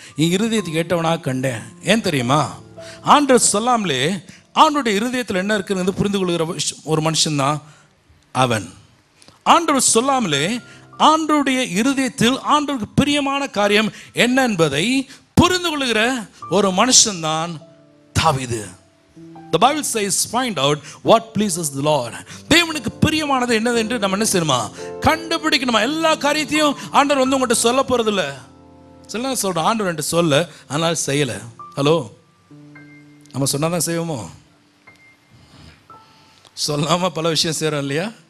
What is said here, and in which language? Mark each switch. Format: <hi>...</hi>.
<ta>என் இருதயத்தை கேட்டவனாக கண்டேன். ஏன் தெரியுமா? ஆண்டவர் சொல்லாமலே ஆண்டவருடைய இருதயத்தில் என்ன இருக்குன்னு புரிந்து கொள்கிற ஒரு மனுஷன் தான் அவன். ஆண்டவர் சொல்லாமலே ஆண்டவருடைய இருதயத்தில் ஆண்டவருக்கு பிரியமான காரியம் என்ன என்பதை புரிந்து கொள்கிற ஒரு மனுஷன் தான் தாவீது.</ta> <en>The Bible says, find out what pleases the Lord.</en> <ta>தேவனுக்கு பிரியமானது என்னது என்று நம்ம என்ன செய்யணுமா? கண்டுபிடிக்கணுமா? எல்லா காரியத்தையும் ஆண்டவர் வந்து உங்கள்கிட்ட சொல்ல போறதில்ல. சொல்றேன், ஆண்டவர் என்கிட்ட சொல்ல, ஆனால் செய்யலை. ஹலோ, நம்ம சொன்னாதான் செய்வோமோ? சொல்லாம பல விஷயம் செய்கிறோம் இல்லையா?</ta>